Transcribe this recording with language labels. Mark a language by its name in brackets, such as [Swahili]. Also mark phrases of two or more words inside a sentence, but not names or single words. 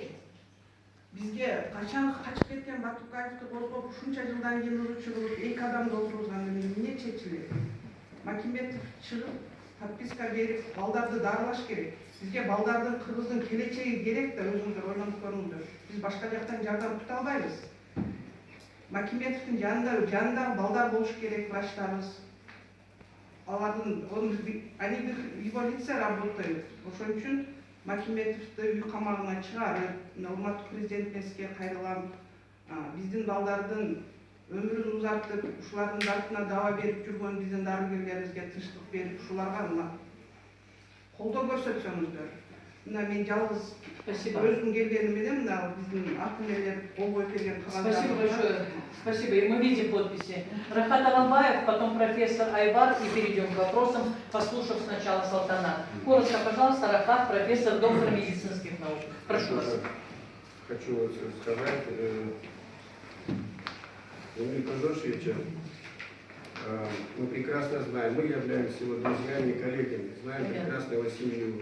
[Kyrgyz] Бизге качан качып кеткен Батукаевди козгоп ушунча жылдан кийин уручу кылып 2 адамды отургузганда эмне чечилет? Макиметов чыгып подписка берип балдарды дарылаш керек. Бизге балдардын, кыргыздын келечеги керек да, өзүңүздөр ойлонуп көрүңүздөр. Биз башка жактан жардам күтө албайбыз. Макиметовдун жанында балдар болуш керек, врачтарыбыз. [Russian] Они в его лице работают. [Kyrgyz] Ошон үчүн Макиметовду үй камагына чыгарып, урматтуу президентке кайрылам, биздин балдардын өмүрүн узартып, ушулардын дартына даба берип жүргөн биздин дарыгерлерибизге тынчтык берип, ушуларга колдоо көрсөтсөңүздөр. Мына мен жалгыз өзүм келгеним менен мына биздин ак энелер кол коюп берген кагаздар. [Russian] Спасибо большое. Спасибо. И мы видим подписи. Рахат Аламбаев, потом профессор Айвар, и перейдем к вопросам, послушав сначала Салтанат. Коротко, пожалуйста, Рахат, профессор, доктор медицинских наук. Прошу вас. Хочу сказать, Эмиль Кудушевича, мы прекрасно знаем, мы являемся его друзьями и коллегами, знаем прекрасно его семью.